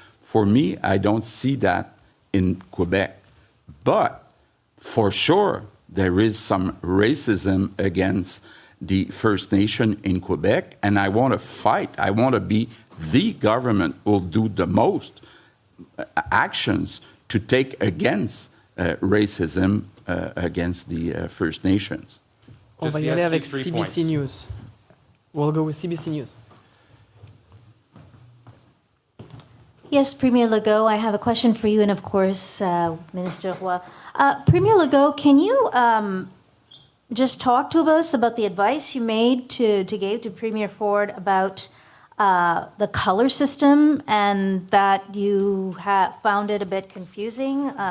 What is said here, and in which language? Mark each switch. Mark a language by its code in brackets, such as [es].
[en] For me, I don't see that in Quebec. But for sure, there is some racism against the First Nation in Quebec, and I want to fight. I want to be the government who will do the most actions to take against racism against the First Nations. [fr] On va y aller avec CBC News. [en] We'll go with CBC News. Yes, Premier Legault, I have a question for you, and of course, Minister Roy. Premier Legault, can you just talk to us about the advice you made to give to Premier Ford about the color system, and that you found it a bit confusing?